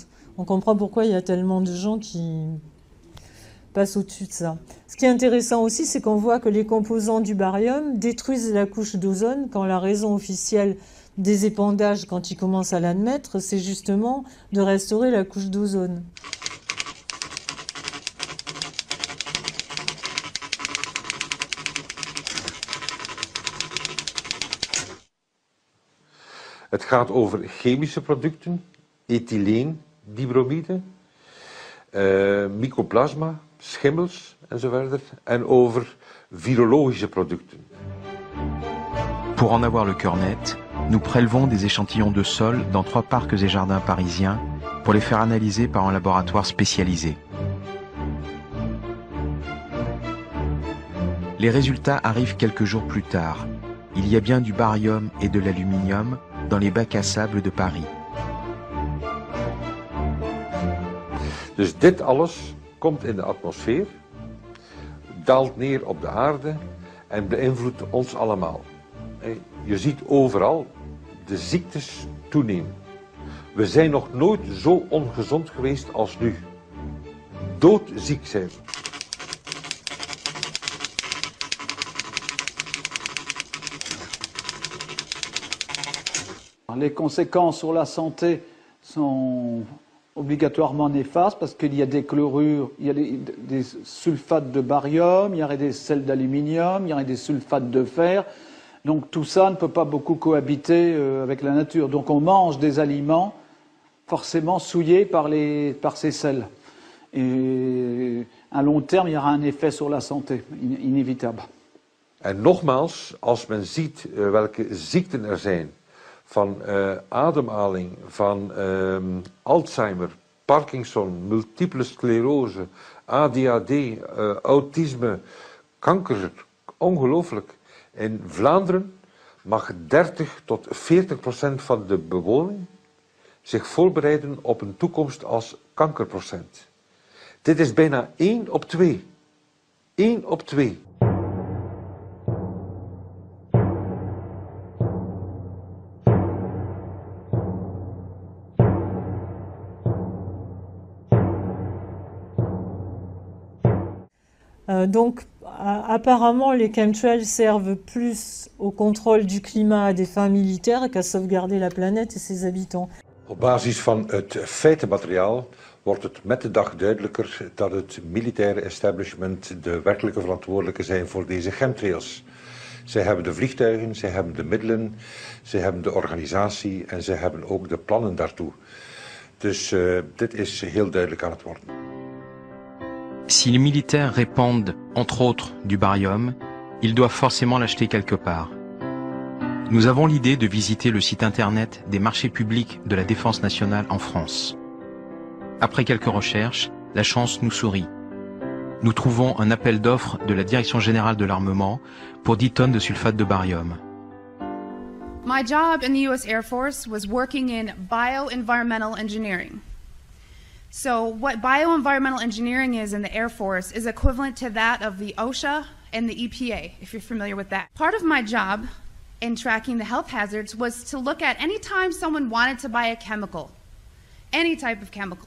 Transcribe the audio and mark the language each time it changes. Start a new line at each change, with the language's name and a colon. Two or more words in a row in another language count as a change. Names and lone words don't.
French: On comprend pourquoi il y a tellement de gens qui passe au-dessus de ça. Ce qui est intéressant aussi, c'est qu'on voit que les composants du barium détruisent la couche d'ozone quand la raison officielle des épandages, quand ils commencent à l'admettre, c'est justement de restaurer la couche d'ozone.
Dutch: Het gaat over chemische producten, ethyleen, dibromide, mycoplasma, schimmels enzovoort, en over virologische producten.
French: Pour en avoir le cœur net, nous prélevons des échantillons de sol dans 3 parcs et jardins parisiens pour les faire analyser par un laboratoire spécialisé. Les résultats arrivent quelques jours plus tard. Il y a bien du barium et de l'aluminium dans les bacs à sable de Paris.
Dutch: Dus dit alles komt in de atmosfeer, daalt neer op de aarde en beïnvloedt ons allemaal. Je ziet overal de ziektes toenemen. We zijn nog nooit zo ongezond geweest als nu. Doodziek zijn we.
French: Les conséquences sur la santé sont obligatoirement néfastes parce qu'il y a des chlorures, il y a des sulfates de barium, il y aurait des sels d'aluminium, il y aurait des sulfates de fer. Donc tout ça ne peut pas beaucoup cohabiter avec la nature. Donc on mange des aliments forcément souillés par ces sels. Et à long terme, il y aura un effet sur la santé, inévitable.
Dutch: En nogmaals, als men ziet welke ziekten er zijn, van ademhaling, van Alzheimer, Parkinson, multiple sclerose, ADHD, autisme, kanker, ongelooflijk. In Vlaanderen mag 30 tot 40% van de bewoning zich voorbereiden op een toekomst als kankerprocent. Dit is bijna 1 op 2. 1 op 2.
French: Donc, apparemment, les chemtrails servent plus au contrôle du climat des fins militaires qu'à sauvegarder la planète et ses habitants.
Dutch: Op basis van het feitenmateriaal wordt het met de dag duidelijker dat het militaire establishment de werkelijke verantwoordelijke zijn voor deze chemtrails. Zij hebben de vliegtuigen, zij hebben de middelen, zij hebben de organisatie en zij hebben ook de plannen daartoe. Dus dit is heel duidelijk aan het worden.
French: Si les militaires répandent, entre autres, du barium, ils doivent forcément l'acheter quelque part. Nous avons l'idée de visiter le site internet des marchés publics de la Défense nationale en France. Après quelques recherches, la chance nous sourit. Nous trouvons un appel d'offres de la Direction générale de l'armement pour 10 tonnes de sulfate de barium.
English: My job in the US Air Force was working in bioenvironmental engineering. So what bioenvironmental engineering is in the Air Force is equivalent to that of the OSHA and the EPA, if you're familiar with that. Part of my job in tracking the health hazards was to look at any time someone wanted to buy a chemical, any type of chemical.